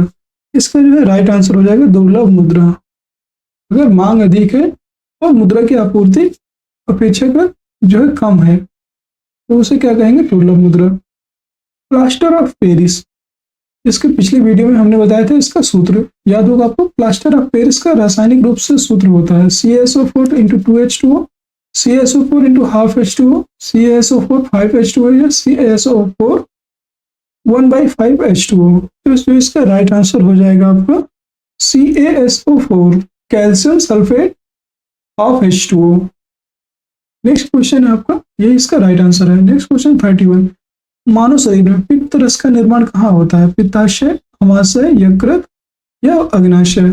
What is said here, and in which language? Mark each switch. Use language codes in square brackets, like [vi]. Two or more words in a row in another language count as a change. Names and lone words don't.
[hi] इसका जो है [en] right answer [hi] हो जाएगा दुर्लभ मुद्रा। अगर मांग अधिक है और मुद्रा की आपूर्ति अपेक्षाकृत जो है कम है, तो उसे क्या कहेंगे, दुर्लभ मुद्रा। [en] plaster of Paris, [hi] इसके पिछले वीडियो में हमने बताया था इसका सूत्र, याद होगा आपको। [en] plaster of Paris [hi] का रासायनिक रूप से सूत्र होता है CaSO4 × 2H2O, CaSO4 × ½ H2O, CaSO4 5H2O या CaSO4 1/5 H2O। तो इसका [en] right answer [hi] हो जाएगा आपका CaSO4, [en] calcium sulphate of H2O. next question [hi] है आपका, ये इसका [en] right answer [hi] है। [en] next question [hi] 31, मानव शरीर में पित्त रस का निर्माण कहाँ होता है, पित्ताशय, अमाशय, यकृत या अग्नाशय।